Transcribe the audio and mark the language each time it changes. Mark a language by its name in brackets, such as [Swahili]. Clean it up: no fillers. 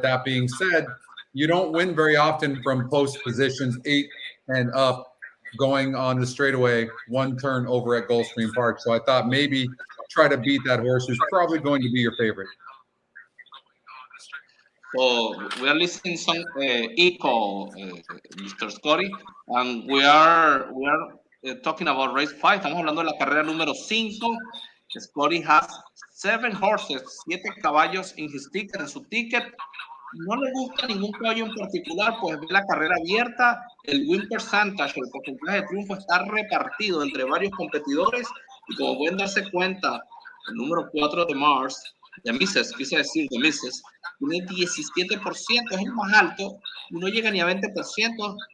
[English] That being said, you don't win very often from post positions 8 and up going on the straightaway 1 turn over at Gulfstream Park. So I thought maybe try to beat that horse who's probably going to be your favorite. So we are listening some echo, Mr. Scotty, and we are talking about race 5. [Spanish] Estamos hablando de la carrera número 5. Scotty [English] has 7 horses, [Spanish] 7 caballos en [English] his [Spanish] ticket, en su ticket. No le gusta ningún caballo en particular, pues ve la carrera abierta. El [English] win percentage, [Spanish] el porcentaje de triunfo está repartido entre varios competidores. Y como pueden darse cuenta, el número 4 de Mars, de Misses, quise decir de Misses, tiene 17%, es el más alto, y no llega ni a 20%.